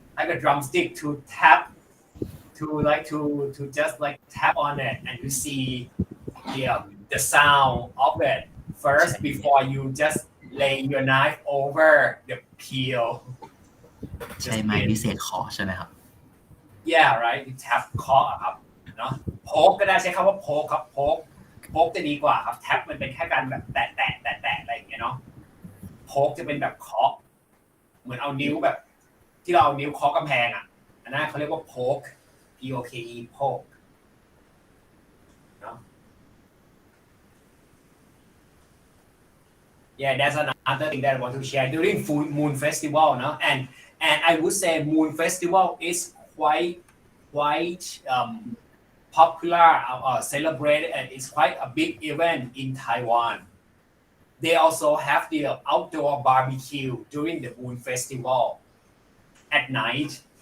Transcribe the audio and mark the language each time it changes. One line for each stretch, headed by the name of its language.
English: Like a drumstick to tap, to just like tap on it, and you see the sound of it first before you just lay your knife over the peel.
Thai: ใช้ไม้พิเศษขอใช่ไหมครับ
English: Yeah, right. You tap
Thai: เคาะอะครับเนาะโพกก็ได้ใช้คำว่าโพกครับโพกจะดีกว่าครับแท็บมันเป็นแค่การแบบแตะอะไรอย่างเงี้ยเนาะโพกจะเป็นแบบเคาะเหมือนเอานิ้วแบบที่เราเอานิ้วเคาะกำแพงอ่ะอันนั้นเขาเรียกว่าโพก POKE โพกเนาะ
English: Yeah, that's another thing that I want to share during Moon Festival, no? And I would say Moon Festival is quite popular, celebrated, and it's quite a big event in Taiwan. They also have the outdoor barbecue during the Moon Festival at night.